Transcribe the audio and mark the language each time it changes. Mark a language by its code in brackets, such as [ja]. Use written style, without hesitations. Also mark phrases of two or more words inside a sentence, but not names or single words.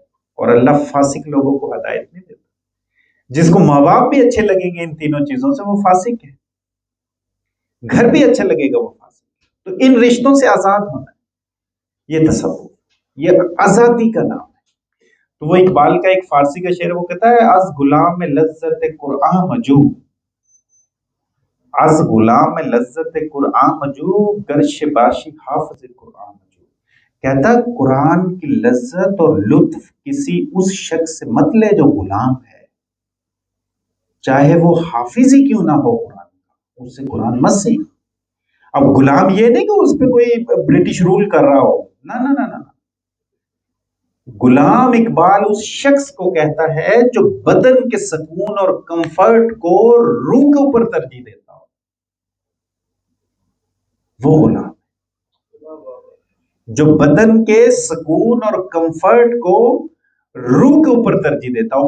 [ur] اور اللہ فاسق لوگوں کو ہدایت نہیں دیتا۔ جس کو ماں باپ بھی اچھے لگیں گے ان تینوں چیزوں سے، وہ فاسق ہے، گھر بھی اچھا لگے گا، وہ فاسق ہے۔ تو ان رشتوں سے آزاد ہونا ہے، یہ تصوف، یہ آزادی کا نام ہے۔ تو وہ اقبال کا ایک فارسی کا شعر وہ کہتا ہے [fa] از غلام لذت قرآن مجو، از غلام لذت قرآن مجو، گرش باشی حافظ قرآن مجو۔ [ur] کہتا قرآن کی لذت اور لطف کسی اس شخص سے مت لے جو غلام ہے، چاہے وہ حافظ ہی کیوں نہ ہو قرآن کا، اس سے قرآن مت سیکھ۔ اب غلام یہ نہیں کہ اس پہ کوئی [en] British rule [ur] کر رہا ہو، نہ نہ نہ نہ، غلام اقبال اس شخص کو کہتا ہے جو بدن کے سکون اور کمفرٹ کو روح کے اوپر ترجیح دیتا ہو، وہ غلام جو بدن کے سکون اور کمفرٹ کو روح کے اوپر ترجیح دیتا ہو۔